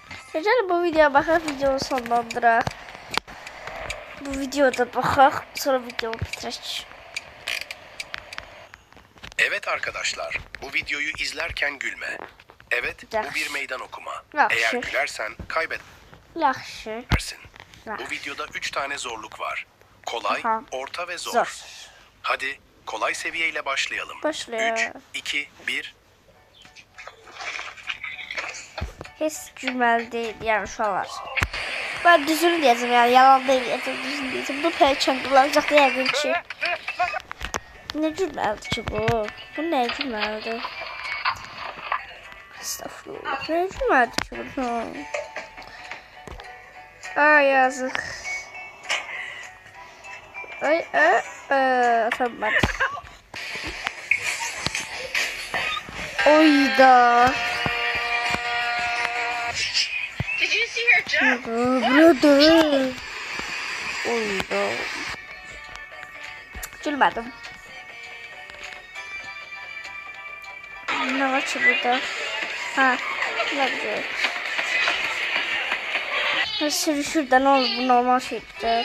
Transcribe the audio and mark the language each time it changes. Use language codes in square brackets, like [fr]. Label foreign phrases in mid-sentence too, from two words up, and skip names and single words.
[az] Gəlin bu videoya baxaq, videonu sonlandıraq. Bu videoda baxaq, sonra videomu bitirək. [tr] Evet arkadaşlar, bu videoyu izlerken gülme. Evet, bu bir meydan okuma. [az] Yaxşı. [tr] Eğer gülersen kaybedersin. [az] Yaxşı. [tr] Bu videoda 3 tane zorluk var. Kolay, Aha. orta ve zor. Zor. Hadi kolay seviyeyle başlayalım. Başlayalım. 3, 2, 1. [az] Heç gülməli deyil, yəni uşaqlar. [tr] Ben düzünü diyeceğim yani, yalan demeyeceğim, düzünü diyeceğim. [az] Bu perçem kullanacak yəqin ki. Ne gülməlidir ki bu? Bu ne gülməlidir? Estağfurullah. Ne gülməlidir ki bu? Ay yazık. Ay tamam. Oyda. [en] Did you see her jump? [az] Burada. Oyda. Gülmədim. Ne var ki burada? [tr] Ha, ne güzel. [az] Sürüşür de ne olur, bu normal şeydi.